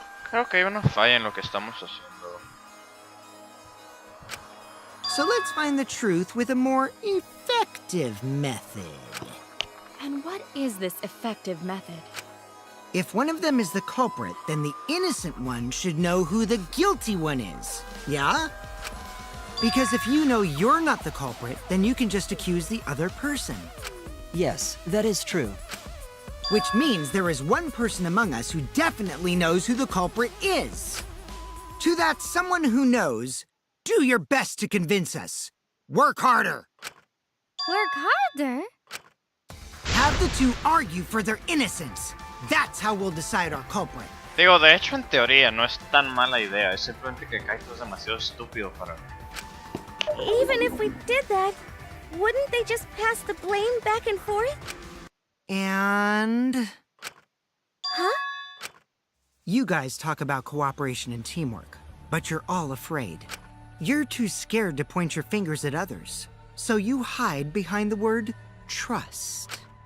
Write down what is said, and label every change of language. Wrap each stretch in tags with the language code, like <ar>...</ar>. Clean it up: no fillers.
<es>Creo que hay una falla en lo que estamos haciendo.</es> <en>So let's find the truth with a more effective method. And what is this effective method? If one of them is the culprit, then the innocent one should know who the guilty one is. Yeah? Because if you know you're not the culprit, then you can just accuse the other person. Yes, that is true. Which means there is one person among us who definitely knows who the culprit is. To that someone who knows, do your best to convince us. Work harder. Work harder? Have the 2 argue for their innocence. That's how we'll decide our culprit.</en> <es>Digo, de hecho en teoría no es tan mala idea, es simplemente que Kaito es demasiado estúpido para...</es> <en>Even if we did that, wouldn't they just pass the blame back and forth? And... Huh? You guys talk about cooperation and teamwork, but you're all afraid. You're too scared to point your fingers at others, so you hide behind the word trust.</en>